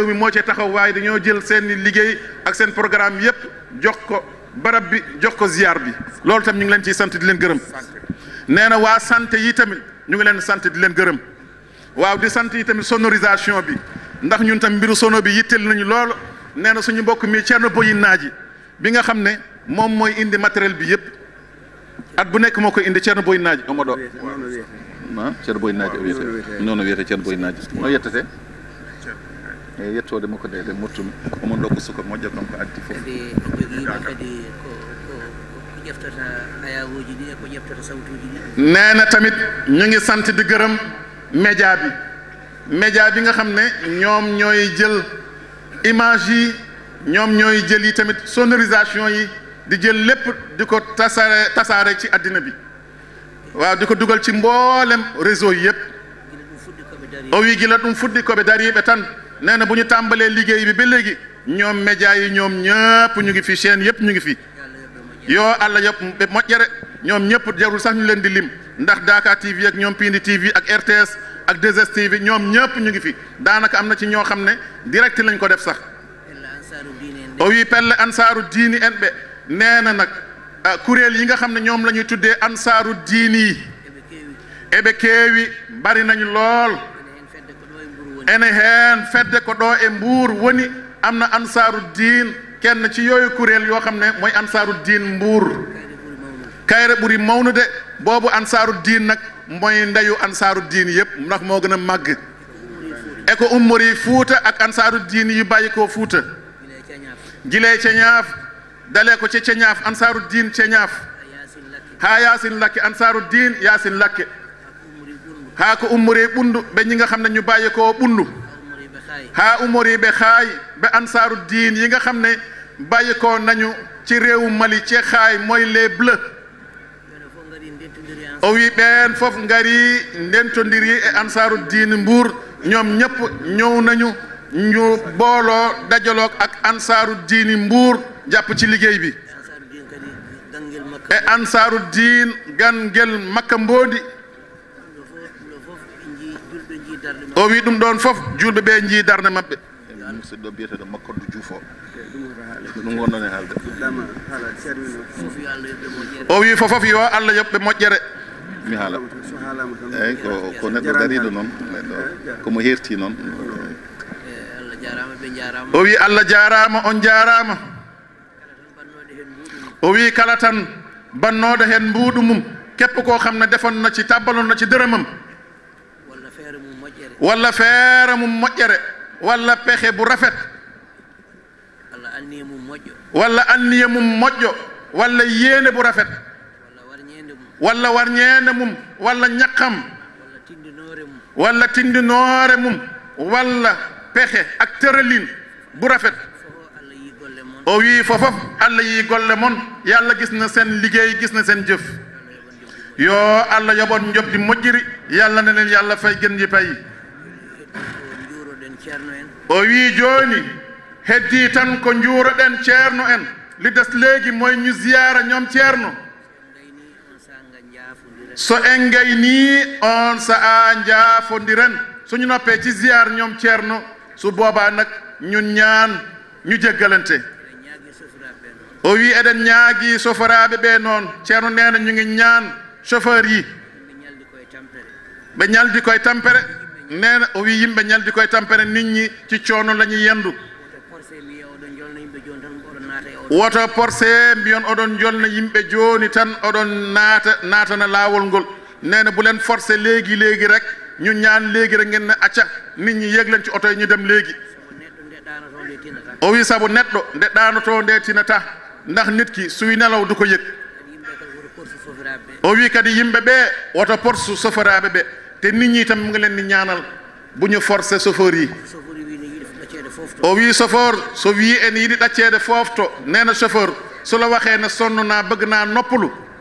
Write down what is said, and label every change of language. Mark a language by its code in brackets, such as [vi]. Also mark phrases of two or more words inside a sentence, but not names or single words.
[wo] mi moo ci taxaw waaye dañoo jël seen liggéey ak seen programme yépp jox ko barab bi jox ko ziar bi loolu tam ñu ngi leen ciy sant di leen gërëm nee na waa santé yi tamit ñu ngi leen sant di leen gërëm waaw di sant yi tamit sonorisation bi ndax ñun tam mbiru sono bi yitteel nañu lool nee na suñu mbokk mi Thierno Boyi Naaji bi nga xam ne moom mooy indi matériel bi yépp at bu nekk moo koy indi Thierno Boyi Naaji [ff] omoɗo Thierno Boyi Naaji o wiyete noon o wiyete Thierno Boyi Naaji no yettete e yettode makko de mottumi omon ɗo ko suka moƴƴo kam ko addi fof kadi jogiima kadi ko ƴeftata ayawuji ɗi e ko ƴeftata sawtuji ɗi [wo] nee na tamit ñu ngi sant di gërëm média bi nga xam ne ñoom ñooy jël image yi ñoom ñooy jël yi tamit sonorisation yi di jël lépp di ko tasaare ci àddina bi waaw di ko dugal ci mboolem réseau yi yëpp [ff] o wi gila ɗum fuɗɗi koɓe dariɓe tan [wo] nee na bu ñu tàmbalee liggéey bi ba léegi ñoom média yi ñoom ñëpp ñu ngi fi chaîne yëpp ñu ngi fi [ff] yoo Allah yëpp ɓe moƴƴere [wo] ñoom ñëpp jarul sax ñu leen di lim ndax Dakar TV ak ñoom Pindi TV ak RTS ak 2STV ñoom ñëpp ñu ngi fi daanaka am na ci ñoo xam ne direct lañ ko def sax [ff] o wi pelle ansaaru diini en ɓe [wo] nee na nag kuréel yi nga xam ne ñoom la ñuy tuddee ansaaru diini yi [ff] eɓe keewi [wo] bari nañu lool [ff] ene heen fedde ko ɗo e Mbuur woni [wo] am na ansaaru diin kenn ci yooyu kuréel yoo xam ne mooy ansaaru diin Mbuur Kayre ɓuri mawnude boobu ansaaru diin nag mooy ndeyu ansaaru diin yëpp ndax moo gën a màgg [ff] e ko ummori Fuuta [wo] ak ansaaru diin yu bàyyi koo Fuuta [ff] gilee Ceñaaf [wo] dalee ko ci Ceñaaf ansaaru diin Ceñaaf [ff] haa Yaasin Lakke ansaaru diin Yaasin Lakke haa ko ummori Ɓundu ɓe [wo] ñi nga xam ne ñu bàyyi koo Ɓundu [ff] haa ummori ɓe Xaay ɓe [wo] ansaaru diin yi nga xam ne bàyyi koo nañu ci réewu Mali ci Xaay mooy [fr] les Bleus [ff] o wi ɓeen fof ngari ndentondiri e ansaaru diin Mbuur [wo] ñoom ñëpp ñëw nañu ñu booloo dajaloog ak ansaaru diini Mbuur jàpp ci liggéey bi [ff] e ansaaru diin Gangel Makka Mboodi o wi ɗum ɗon fof julɓe ɓe njii darde maɓɓe [wo] musidɗo biyeteɗo [ff] Makkodou Diouf o ɗum wonɗon e haalde o wi fofof yo Allah yoɓɓe moƴƴere mi haala eyyi ko neɗɗo dariɗo noon neɗɗo komo herti noon o wi Allah jarama on jarama o wi kala tan bannoɗo hen mbuuɗu mum [wo] képp koo xam ne defoon na ci tàbbaloon na ci dërëmam walla feere mum moƴƴere walla pexe bu rafet [ff] walla anniye mum moƴƴo [wo] walla yéene bu rafet walla warñeende mum walla ñaqam walla tindinoore mum walla pexe ak tëralin bu rafet [ff] o wi fofof Allah yi golle mon [wo] yàlla gis na seen liggéey gis na seen jëf [ff] yoo Allah yoɓon jobdi moƴƴiri [wo] yàlla ne leen yàlla fay gën ji pay [ff] o wi jooni heddi tan ko njuuroɗen ceerno en [wo] li des léegi mooy ñu ziyara ñoom ceerno [ff] so en gayni on sa'a njaafodiren [wo] suñu noppee ci ziyar ñoom ceerno su boobaa nag ñun ñaan ñu jéggalante [ff] o wi eɗen ñaagi soforaaɓe ɓe noon ceerno [wo] nee na ñu ngi ñaan chauffeur yi [ff] ɓe ñaldi koye tampere [wo] nee na [ff] o wi yimɓe ñaldi koye tampere [wo] nit ñi ci coono la ñuy yendu woto porcé [ff] mbiyon oɗon jolna yimɓe jooni tan oɗon naatana laawol ngol [wo] nee na bu leen forcé léegi rek ñu ñaan léegi rek ngeen ne acca nit ñi yéeg leen ci oto yi ñu dem léegi [ff] o wi sabu neɗɗo nde ɗaanoto nde tinata [wo] ndax nit ki suy nelaw du ko yëg [ff] o wi kadi yimɓe ɓe woto porsu soforaaɓe ɓe [wo] te nit ñi tam mu ngi leen di ñaanal bu ñu forcé chauffeur yi [ff] o wi chauffeur so wi en yiɗi ɗacceede foofto [wo] nee na chauffeur so la waxee ne sonn naa bëgg naa noppalu